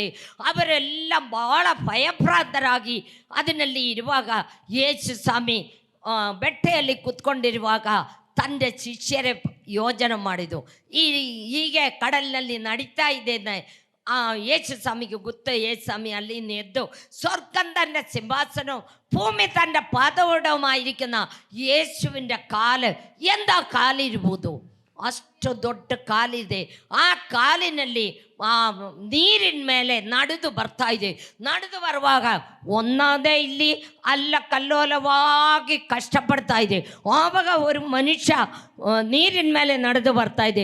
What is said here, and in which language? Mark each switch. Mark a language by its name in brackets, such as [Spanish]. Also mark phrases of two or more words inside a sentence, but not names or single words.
[Kannada] ಅವರೆಲ್ಲ ಭಾಳ ಭಯಭ್ರಾಂತರಾಗಿ ಅದರಲ್ಲಿ ಇರುವಾಗ ಯೇಸು ಸ್ವಾಮಿ ಬೆಟ್ಟೆಯಲ್ಲಿ ಕುತ್ಕೊಂಡಿರುವಾಗ ತಂದೆ ಶಿಷ್ಯರೇ ಯೋಜನೆ ಮಾಡಿದ್ದು, ಹೀಗೆ ಕಡಲಿನಲ್ಲಿ ನಡೀತಾ ಇದೆ. ಯೇಸು ಸ್ವಾಮಿಗೆ ಗೊತ್ತು. ಯೇಸು ಸ್ವಾಮಿ ಅಲ್ಲಿಂದ ಎದ್ದು [Malayalam] സ്വർഗം തൻ്റെ സിംഹാസനവും ഭൂമി തൻ്റെ പാദവുമായിരിക്കുന്ന യേശുവിൻ്റെ കാല് എന്താ കാലിരുವುದು, [Kannada] ಅಷ್ಟು ದೊಡ್ಡ ಕಾಲಿದೆ. ಆ ಕಾಲಿನಲ್ಲಿ ನೀರಿನ ಮೇಲೆ ನಡೆದು ಬರ್ತಾ ಇದೆ. ನಡೆದು ಬರುವಾಗ ಒಂದೇ ಇಲ್ಲಿ ಅಲ್ಲ ಕಲ್ಲೋಲವಾಗಿ ಕಷ್ಟಪಡ್ತಾ ಇದೆ. ಆವಾಗ ಒಂದು ಮನುಷ್ಯ ನೀರಿನ ಮೇಲೆ ನಡೆದು ಬರ್ತಾ ಇದೆ.